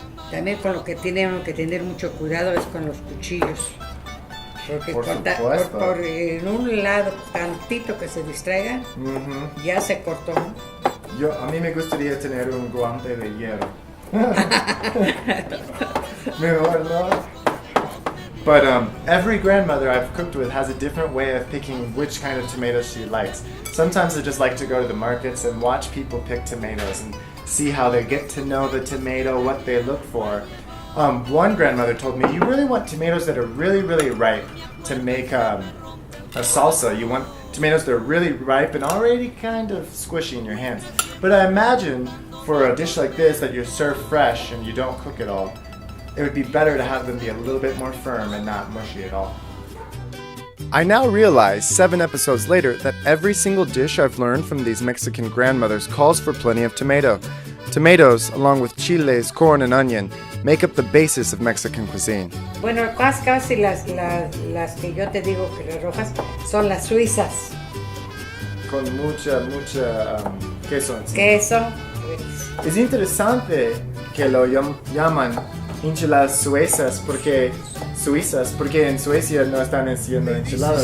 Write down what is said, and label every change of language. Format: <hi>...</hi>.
<es>También con lo que tiene uno que tener mucho cuidado es con los cuchillos. Porque Por supuesto. en un lado tantito que se distraiga, ya se cortó. A mí me gustaría tener un guante de hierro. Mejor no.</es> <en>But every grandmother I've cooked with has a different way of picking which kind of tomatoes she likes. Sometimes I just like to go to the markets and watch people pick tomatoes and see how they get to know the tomato, what they look for. One grandmother told me, you really want tomatoes that are really, really ripe to make a salsa. You want tomatoes that are really ripe and already kind of squishy in your hands. But I imagine for a dish like this that you serve fresh and you don't cook it all, it would be better to have them be a little bit more firm and not mushy at all. I now realize, 7 episodes later, that every single dish I've learned from these Mexican grandmothers calls for plenty of tomato. Tomatoes, along with chiles, corn, and onion, make up the basis of Mexican cuisine.</en> <es>Bueno, casi las que yo te digo que las rojas son las suizas. Con mucha queso encima. Queso. Es interesante que lo llaman enchiladas suizas porque en Suecia no están haciendo enchiladas.</es>